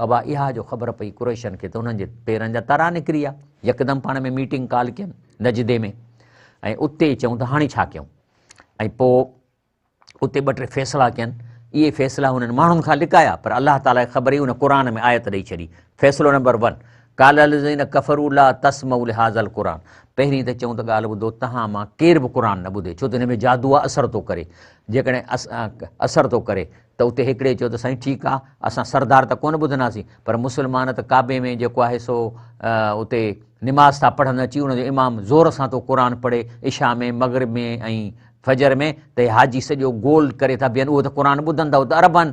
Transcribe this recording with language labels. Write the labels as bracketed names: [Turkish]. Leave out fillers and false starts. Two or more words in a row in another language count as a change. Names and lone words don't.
[Sindhi] अबा इहा जो ख़बर पई कुरैशनि खे त उन्हनि जे पेरनि जा तारा निकिरी विया। यकदमि पाण में मीटिंग कॉल कयनि नजदे में, ऐं उते चऊं त हाणे छा कयूं? ऐं पोइ उते ॿ टे फ़ैसिला कयनि। इहे फ़ैसिला हुननि माण्हुनि खां लिकाया, पर अलाह ताला खे ख़बर हुई, हुन क़ुर में आयत ॾेई छॾी। फ़ैसिलो नंबर 1, [Arabic] قال الذين كفروا لا تسمعوا لهذا القرآن. [Sindhi] पहिरीं त चऊं त ॻाल्हि ॿुधो, तव्हां मां केर बि क़ुर न ॿुधे, छो त हिन में जादू आहे, असरु थो करे। जेकॾहिं असरु थो करे त उते हिकिड़े चयो त साईं ठीकु आहे, असां सरदार त कोन ॿुधंदासीं, पर मुस्लमान त काबे में जेको आहे सो उते निमाज़ था पढ़नि अची, उनजो इमाम ज़ोर सां थो क़ुर पढ़े, इशा में, मग़रिब में ऐं फजर में, त हाजी सॼो गोल करे था बीहनि, उहो त क़ुर ॿुधनि था, उहो त अरबनि।